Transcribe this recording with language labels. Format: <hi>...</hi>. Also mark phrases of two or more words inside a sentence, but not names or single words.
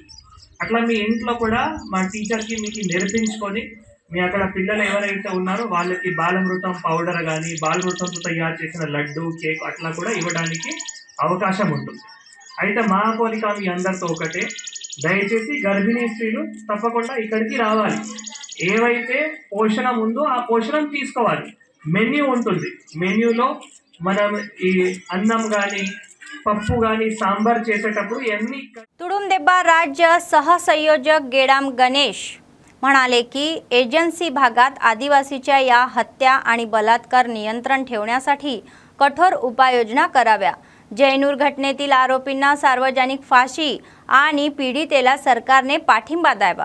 <te>అట్లా మీ ఇంట్లో కూడా మా టీచర్కి మీకు నేర్పించుకొని మీ అక్కడ పిల్లలు ఎవరైతే ఉన్నారో వాళ్ళకి బాలమృతం పౌడర్ కానీ బాలమృతంతో తయారు చేసిన లడ్డు కేక్ అట్లా కూడా ఇవ్వడానికి అవకాశం ఉంటుంది. అయితే మా కోరిక మీ అందరితో ఒకటే, దయచేసి గర్భిణీ స్త్రీలు తప్పకుండా ఇక్కడికి రావాలి. ఏవైతే పోషణం ఉందో ఆ పోషణం తీసుకోవాలి. మెన్యూ ఉంటుంది, మెన్యూలో మనం ఈ అన్నం కానీ పప్పు గానీ సాంబార్ చేసేటప్పుడు ఎన్ని.</te> <mr>तुडुंबदेबा राज्य सहसंयोजक गेडाम गणेश म्हणाले की एजन्सी भागात आदिवासीच्या या हत्या आणि बलात्कार नियंत्रण ठेवण्यासाठी कठोर उपाययोजना कराव्या. जैनूर घटनेतील आरोपींना सार्वजनिक फाशी आणि पीडितेला सरकारने पाठिंबा द्यावा.</mr>